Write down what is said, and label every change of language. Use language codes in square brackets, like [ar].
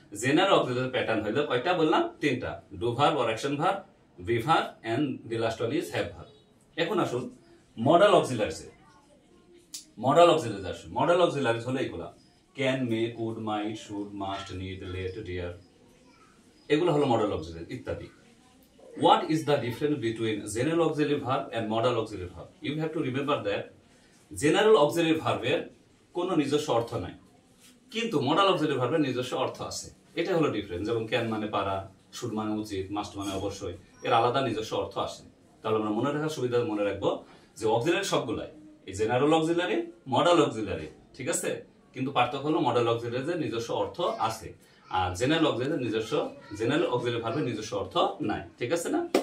[bn] General auxiliary pattern হলো কয়টা বললাম? 3টা, do verb or action verb, be verb [en] And the last one is have verb. [bn] এখন আসুন মডাল অক্সিলারিজ। মডাল অক্সিলারিজ আসুন। মডাল অক্সিলারিজ হলো এগুলা can, May, could, mite, should, must, need, late, deer, এগুলো হলো মডাল অক্সিলারি ইত্যাদি। [en] What is the difference between general auxiliary verb and modal auxiliary verb? You have to remember that general auxiliary verb [bn] এর কোনো নিজস্ব অর্থ নাই, কিন্তু [en] modal auxiliary verb [bn] এর নিজস্ব অর্থ আছে। এটা হলো ডিফারেন্স। যেমন ক্যান মানে পারা, শুড মানে উচিত, মাস্ট মানে অবশ্যই, এর আলাদা নিজস্ব অর্থ আসে। তাহলে আমরা মনে রাখার সুবিধা মনে রাখবো যে অক্সিলারি সবগুলাই, এই জেনারেল অক্সিলারি, মডাল অক্সিলারি, ঠিক আছে? কিন্তু পার্থক্য হলো মডাল অক্সিলারির নিজস্ব অর্থ আছে, আর জেনারেল অক্সিলারি নিজস্ব, জেনারেল অক্সিলারি ভার্বের নিজস্ব অর্থ নাই। ঠিক আছে না?